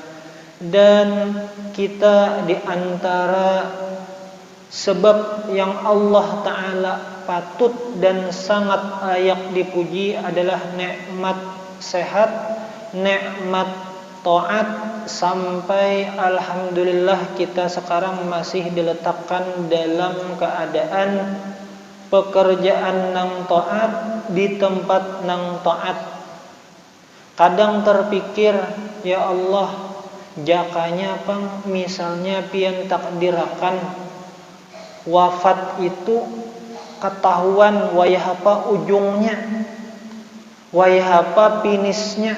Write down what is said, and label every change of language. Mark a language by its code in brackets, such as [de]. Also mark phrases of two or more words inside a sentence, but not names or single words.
[id] Dan kita di antara sebab yang Allah Ta'ala patut dan sangat layak dipuji adalah nikmat sehat, nikmat taat, sampai alhamdulillah kita sekarang masih diletakkan dalam keadaan pekerjaan nang taat di tempat nang taat. [bjn] Kadang terpikir, ya Allah, jakanya pang misalnya pian takdirakan wafat itu ketahuan wayahapa ujungnya, wayahapa finisnya.